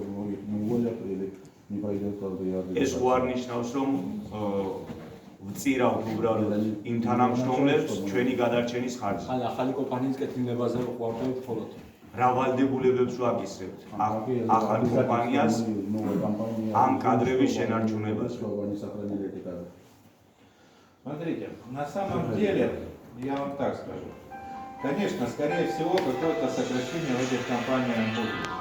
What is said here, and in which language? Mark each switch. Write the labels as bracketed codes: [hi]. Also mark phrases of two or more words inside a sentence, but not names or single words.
[ka] ეს ხო არ ნიშნავს, რომ ვწირავთ უბრალოდ იმ თანამშრომლებს ჩვენი გადარჩენის ხარჯზე. ან ახალი კომპანიის კეთილნებაზე ვყვარდებით მხოლოდ. რა ვალდებულებებს ვაკისრებთ ახალ კომპანიას ამ кадრების შენარჩუნებაზე. [ru] Смотрите, на самом деле, я вам так скажу, конечно, скорее всего, какое-то сокращение в этих компаниях будет.